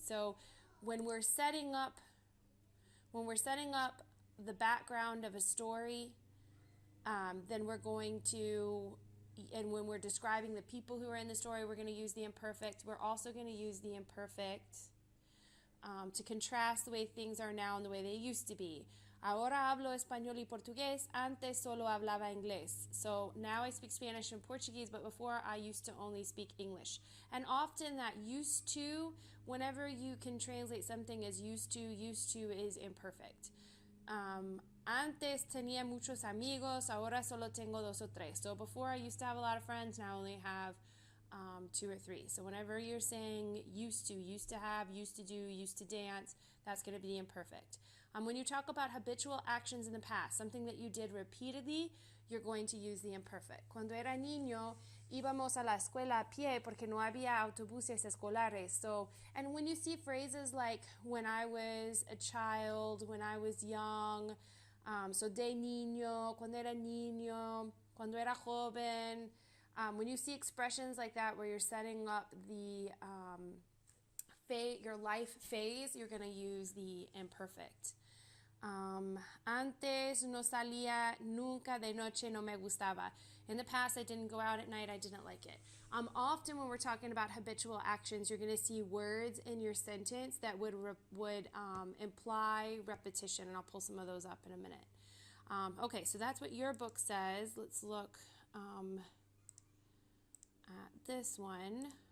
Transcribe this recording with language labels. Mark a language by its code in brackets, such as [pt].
[en] So when we're setting up the background of a story, then we're going to, and when we're describing the people who are in the story, we're going to use the imperfect. We're also going to use the imperfect to contrast the way things are now and the way they used to be. [es] Ahora hablo español y portugués, antes solo hablaba inglés. [en] So now I speak Spanish and Portuguese, but before I used to only speak English. And often that used to, whenever you can translate something as used to is imperfect. [es] Antes tenía muchos amigos, ahora solo tengo 2 o 3. [en] So before I used to have a lot of friends, now I only have 2 or 3. So whenever you're saying used to have, used to do, used to dance, that's going to be imperfect. When you talk about habitual actions in the past, something that you did repeatedly, you're going to use the imperfect. [es] Cuando era niño, íbamos a la escuela a pie porque no había autobuses escolares. [en] So, and when you see phrases like when I was a child, when I was young, so [es] de niño, cuando era niño, cuando era joven, [en] when you see expressions like that where you're setting up the your life phase, you're going to use the imperfect. [es] Antes no salía nunca de noche, no me gustaba. [en] In the past, I didn't go out at night, I didn't like it. Often when we're talking about habitual actions, you're going to see words in your sentence that would imply repetition, and I'll pull some of those up in a minute. Okay, so that's what your book says. Let's look at this one.